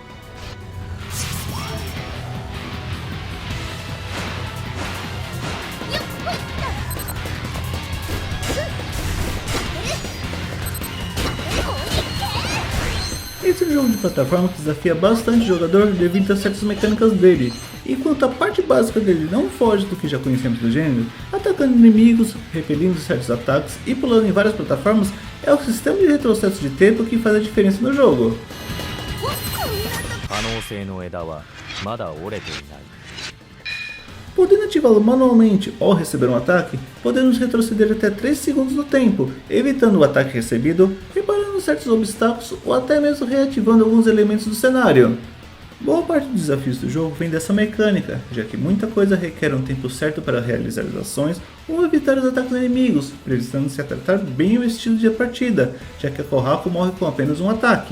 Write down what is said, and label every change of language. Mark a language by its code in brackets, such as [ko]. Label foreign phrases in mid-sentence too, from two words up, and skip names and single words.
[pt] Esse é um jogo de plataforma que desafia bastante o jogador devido a certas mecânicas dele, enquanto a parte básica dele não foge do que já conhecemos do gênero, atacando inimigos, repelindo certos ataques e pulando em várias plataformas, é o sistema de retrocesso de tempo que faz a diferença no jogo. [ja] 可能性の枝はまだ折れていない。 [pt] Podendo ativá-lo manualmente ao receber um ataque, podemos retroceder até 3 segundos no tempo, evitando o ataque recebido, reparando certos obstáculos ou até mesmo reativando alguns elementos do cenário. Boa parte dos desafios do jogo vem dessa mecânica, já que muita coisa requer um tempo certo para realizar as ações ou evitar os ataques inimigos, precisando-se tratar bem o estilo de partida, já que a Kohaku morre com apenas um ataque.